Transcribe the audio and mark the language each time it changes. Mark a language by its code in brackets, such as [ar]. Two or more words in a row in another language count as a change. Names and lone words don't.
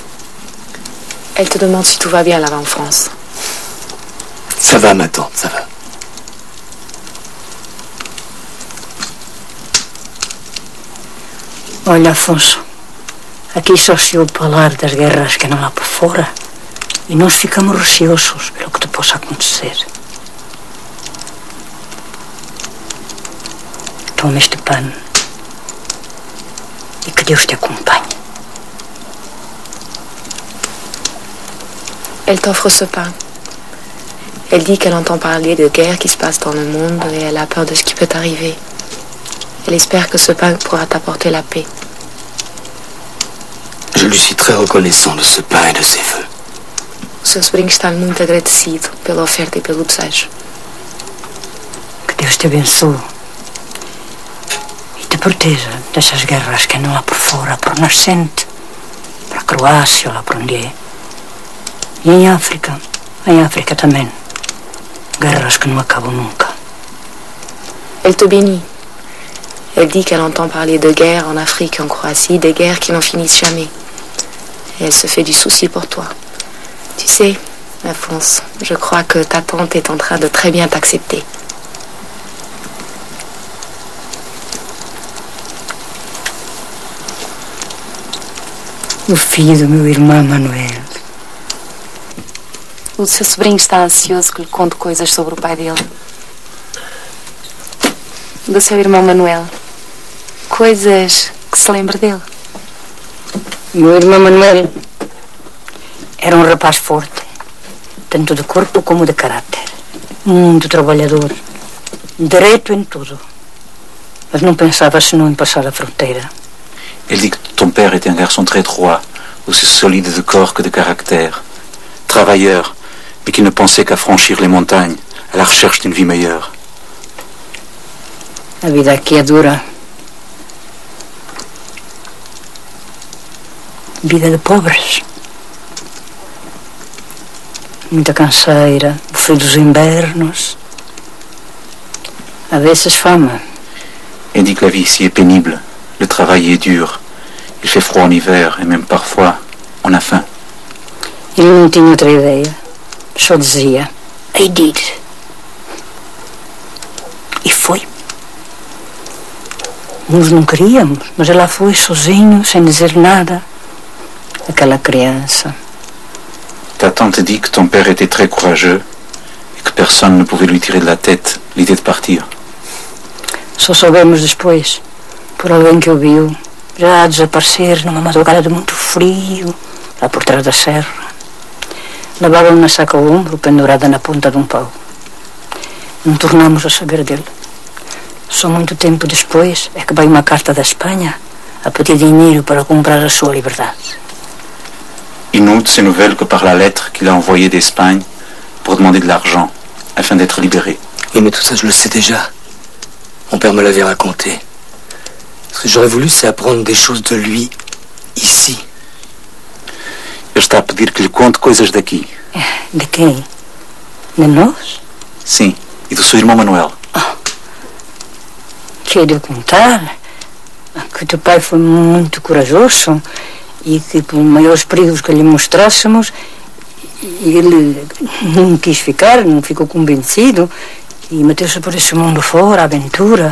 [fr] Elle te demande si tout va bien là-bas en France. Ça va, ma tante, ça va. [pt] Olha, Afonso, aqui só se ouve falar das guerras que não há por fora e nós ficamos receosos pelo que te possa acontecer. Toma este pano e que Deus te acompanhe. [fr] Elle t'offre ce pain. Elle dit qu'elle entend parler de guerres qui se passent dans le monde et elle a peur de ce qui peut arriver. Elle espère que ce pain pourra t'apporter la paix. Je lui suis très reconnaissant de ce pain et de ses feux. [pt] O seu sobrinho está muito agradecido pela oferta e pelo desejo. Que Deus te abençoe e te proteja dessas guerras que não há por fora, por nascente, para a Croácia, lá por onde é. E em África também. Guerras que não acabam nunca. [fr] Elle te bénit. Elle dit qu'elle entend parler de guerres en Afrique et en Croatie, des guerres qui n'en finissent jamais. Et elle se fait du souci pour toi. Tu sais, Alphonse, je crois que ta tante est en train de très bien t'accepter. [pt] O filho do meu irmão Manuel. O seu sobrinho está ansioso que lhe conte coisas sobre o pai dele. Do seu irmão Manuel. Coisas que se lembre dele. O meu irmão Manuel era um rapaz forte, tanto de corpo como de caráter. Muito trabalhador, direito em tudo. Mas não pensava senão em passar a fronteira. [fr] Elle dit que ton père était un garçon très droit, aussi solide de corps que de caractère, travailleur, mais qui ne pensait qu'à franchir les montagnes, à la recherche d'une vie meilleure. [pt] A vida aqui é dura. Vida de pobres. Muita canseira, o frio dos invernos. A vezes fome. [fr] Elle dit que la vie ici est pénible, le travail est dur, il fait froid en hiver et même parfois on a faim. [pt] Ele não tinha outra ideia. Só dizia, [en] I did. [pt] E foi. Nós não queríamos, mas ela foi sozinho, sem dizer nada. Aquela criança. [fr] Ta tante dit que ton père était très courageux et que personne ne pouvait lui tirer de la tête l'idée de partir. [pt] Só soubemos depois, por alguém que o viu, já a desaparecer numa madrugada de muito frio, lá por trás da serra. Levava uma saca ao ombro, pendurada na ponta de um pau. Não tornamos a saber dele. Só muito tempo depois é que veio uma carta da Espanha a pedir dinheiro para comprar a sua liberdade. [fr] Il n'eut de ses nouvelles que par la lettre qu'il a envoyée d'Espagne pour demander de l'argent afin d'être libéré. Oui, mais tout ça, je le sais déjà. Mon père me l'avait raconté. Ce que j'aurais voulu, c'est apprendre des choses de lui, ici. [pt] Ele está a pedir que lhe conte coisas daqui. De quem? De nós? Sim, e do seu irmão Manuel. Que é de contar que teu pai foi muito corajoso e que por maiores perigos que lhe mostrássemos ele não quis ficar, não ficou convencido e meteu-se por esse mundo fora, aventura.